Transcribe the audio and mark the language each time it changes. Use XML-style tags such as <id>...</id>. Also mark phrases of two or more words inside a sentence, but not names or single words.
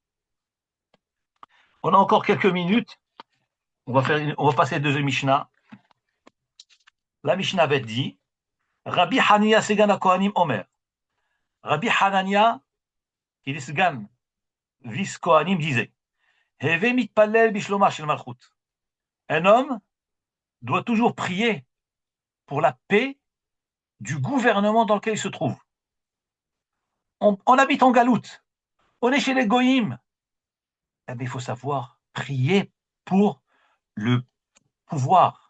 <fr>On a encore quelques minutes. On va passer 2 Mishnah. La Mishnah avait dit,</fr> <he>רבי חנניה סגן כהנים אומר.</he> <fr>Rabbi Hanania, qui est Segan, vice Kohanim, disait,</fr> <he>הוי מתפלל בשלומה של מלכות.</he> <fr>Un homme doit toujours prier pour la paix du gouvernement dans lequel il se trouve. On habite en galoute, on est chez les goïms. Eh bien, il faut savoir prier pour le pouvoir.</fr>